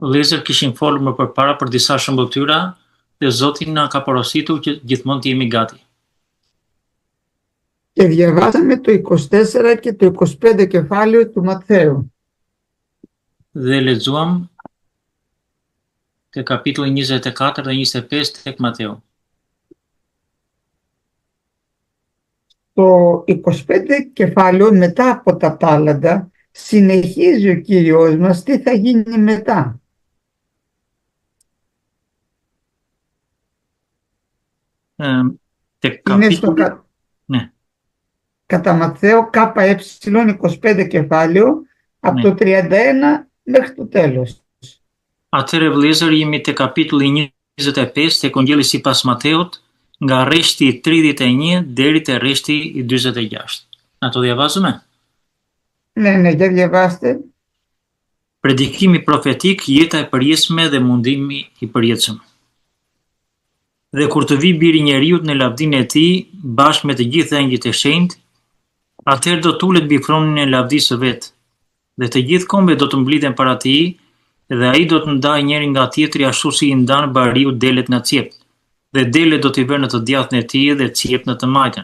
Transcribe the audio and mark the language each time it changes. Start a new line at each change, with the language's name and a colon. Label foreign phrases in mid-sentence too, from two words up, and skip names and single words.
Albanian: Vëllezër kishin folur më përpara për disa shëmbëtyra dhe Zoti na ka porositur që gjithmonë të jemi gati.
Greek: Και διαβάσαμε το 24 και το 25 κεφάλαιο του Ματθαίου.
Albanian: Dhe lexuam te kapitulli 24 dhe 25 tek Mateu.
Greek: Το 25 κεφάλαιο μετά από τα τάλαντα συνεχίζει ο Κύριος μας τι θα γίνει μετά. Είναι στο κατά Ματθαίο ΚΕ 25 κεφάλαιο από το 31 μέχρι το τέλος.
Albanian: Atëherë vëllezër jemi te kapitulli 25 tek Ungjilli sipas Mateut, nga rreshti 31 deri te rreshti i 46.
Greek: Na to διαβάζουμε? Ναι, για διαβάστε.
Albanian: Predikimi profetik, jeta e përjetshme dhe mundimi i përjetshëm. Dhe kur të vi biri i njeriut në lavdinë e tij, bashkë me të gjithë engjëjt e shenjtë, atëherë do tulet mbi fronin e lavdisë së vet, dhe të gjithë kombet do të mblidhen para tij, dhe ai do të ndajë njëri nga tjetri ashtu si i ndan bariu delet nga cjept, dhe delet do t'i vërë në të djathtën e tij dhe cjept në të majtën.